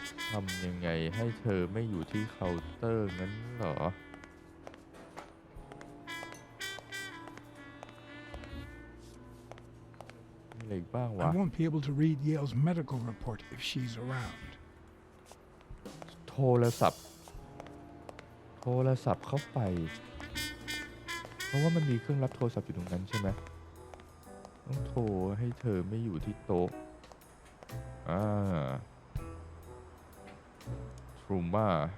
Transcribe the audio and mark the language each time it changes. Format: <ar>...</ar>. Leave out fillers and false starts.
<th>ทำยังไงให้เธอไม่อยู่ที่เคาน์เตอร์งั้นเหรอมีอะไรอีกบ้างวะ</th> <en>I won't be able to read Yale's medical report if she's around.</en> <th>โทรศัพท์เข้าไปเพราะว่ามันมีเครื่องรับโทรศัพท์อยู่ตรงนั้นใช่ไหมต้องโทรให้เธอไม่อยู่ที่โต๊ะทรูม่า</th>